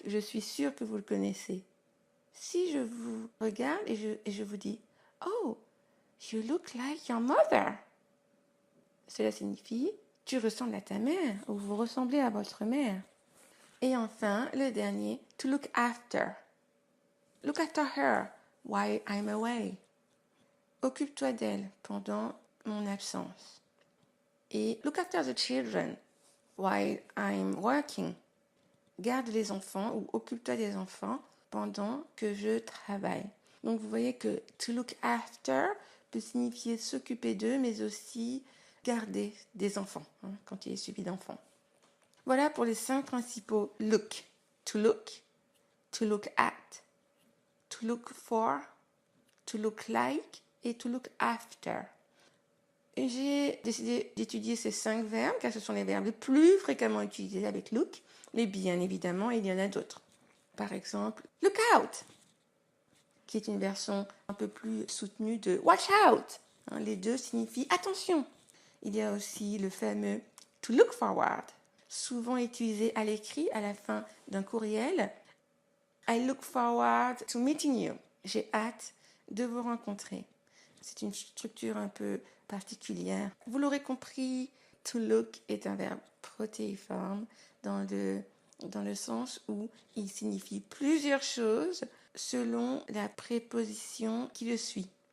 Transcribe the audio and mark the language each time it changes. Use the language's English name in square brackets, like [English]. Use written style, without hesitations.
[French] Je suis sûre que vous le connaissez. Si je vous regarde et je vous dis « [English] Oh, you look like your mother ». [French] Cela signifie « Tu ressembles à ta mère » ou « Vous ressemblez à votre mère ». Et enfin, le dernier, « [English] To look after ». Look after her while I'm away. [French] Occupe-toi d'elle pendant mon absence. Et [English] look after the children while I'm working. [French] Garde les enfants ou occupe-toi des enfants pendant que je travaille. Donc vous voyez que to look after peut signifier s'occuper d'eux, mais aussi garder des enfants, quand il est suivi d'enfants. Voilà pour les 5 principaux look. [English] To look at, to look for, to look like et to look after. [French] Et j'ai décidé d'étudier ces 5 verbes, car ce sont les verbes les plus fréquemment utilisés avec look, mais bien évidemment, il y en a d'autres. Par exemple, look out, qui est une version un peu plus soutenue de watch out. Les deux signifient attention. Il y a aussi le fameux to look forward, souvent utilisé à l'écrit à la fin d'un courriel. [English] I look forward to meeting you. [French] J'ai hâte de vous rencontrer. C'est une structure un peu particulière. Vous l'aurez compris, to look est un verbe protéiforme dans le sens où il signifie plusieurs choses selon la préposition qui le suit.